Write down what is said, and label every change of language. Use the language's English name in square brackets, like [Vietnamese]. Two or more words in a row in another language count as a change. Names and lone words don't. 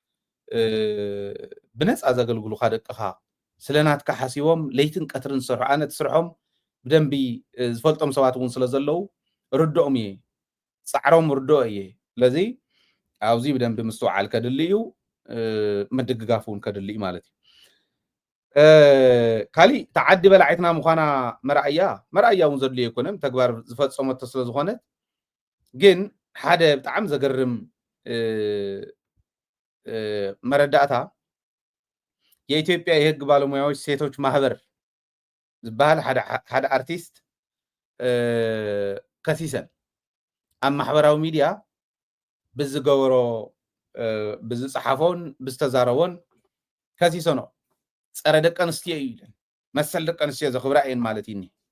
[Tigrinya] ብነፃ ዘገልግሉካ ደቅኻ ስለናትካ ሓሲቦም ለይትን ቀትርን ዝሰርሑ ኣነ ትስርሖም ብደንቢ ዝፈልጦም ሰባት እውን ስለ ዘለው ርድኦም እየ ፃዕሮም ርድኦ እየ ስለዚ ኣብዚ ብደንቢ ምስትውዓል ከድሊ እዩ ምድግጋፍ እውን ከድሊ እዩ ማለት እዩ ካሊእ ተዓዲ በላዒትና ምዃና መርኣያ እውን ዘድልዮ ኣይኮነን ተግባር ዝፈፀመቶ ስለ ዝኾነት ግን ሓደ ብጣዕሚ ዘገርም መረዳእታ [Amharic] የኢትዮጵያ የህግ ባለሙያዎች ሴቶች ማህበር [Tigrinya] ዝበሃል ሓደ አርቲስት ከሲሰን ኣብ ማሕበራዊ ሚድያ ብዝገበሮ ብዝፀሓፎን ብዝተዛረቦን ከሲሰኖ ፀረ ደቂ ኣንስትዮ እዩ ኢለን መሰል ደቂ ኣንስትዮ ዘኽብራ እየን ማለት እዩ